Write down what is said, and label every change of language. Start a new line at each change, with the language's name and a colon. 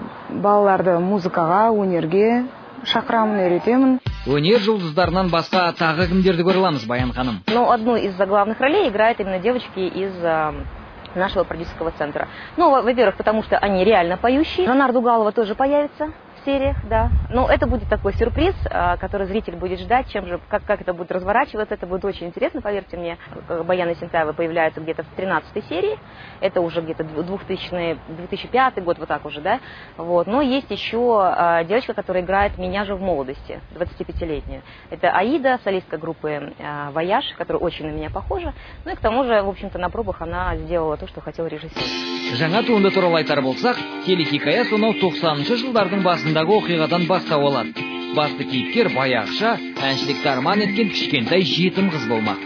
Kazakh: Балаларды музыкаға, өнерге шақырамын, үйретемін. Өнер жұлдыздарынан басқа тағы кімдерді көре аламыз, Баян ханым?
Russian: Ну, одну из заглавных ролей играют именно девочки из нашего продюсерского центра. Ну, во-первых, потому что они реально поющие. Жанар Дугалова тоже появится в сериях, да. Но это будет такой сюрприз, который зритель будет ждать, как это будет разворачиваться. Это будет очень интересно, поверьте мне. Баян Есентаева появляется где-то в 13-й серии. Это уже где-то 2005 год, вот так уже, да. Вот. Но есть еще девочка, которая играет меня же в молодости, 25-летнюю. Это Аида, солистка группы «Вояж», которая очень на меня похожа. Ну и к тому же, в общем-то, на пробах она сделала то, что хотел режиссер.
Kazakh: Жаңа туынды туралы айтар болсақ, телехикая сонау 90-шы жылдардың басындағы оқиғадан бастау алады. Басты кейіпкер баяғыша, әншілікті арман еткен кішкентай жетім қыз болмақ.